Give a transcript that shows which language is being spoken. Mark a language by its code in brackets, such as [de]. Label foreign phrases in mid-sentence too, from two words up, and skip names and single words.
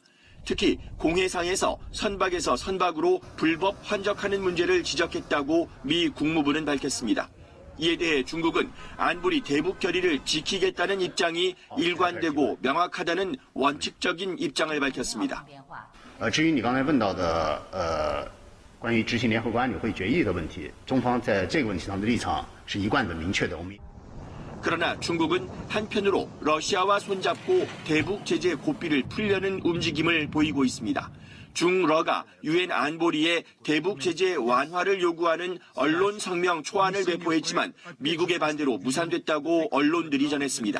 [ko] 특히 공해상에서 선박에서 선박으로 불법 환적하는 문제를 지적했다고 미 국무부는 밝혔습니다. 이에 대해 중국은 안보리 대북 결의를 지키겠다는 입장이 일관되고 명확하다는 원칙적인 입장을 밝혔습니다. [zh] 至于你刚才问到的关于执行联合国安理会决议的问题，中方在这个问题上的立场是一贯的明确的。 [ko] 그러나 중국은 한편으로 러시아와 손잡고 대북 제재 고삐를 풀려는 움직임을 보이고 있습니다. 중러가 유엔 안보리에 대북 제재 완화를 요구하는 언론 성명 초안을 배포했지만 미국의 반대로 무산됐다고 언론들이 전했습니다.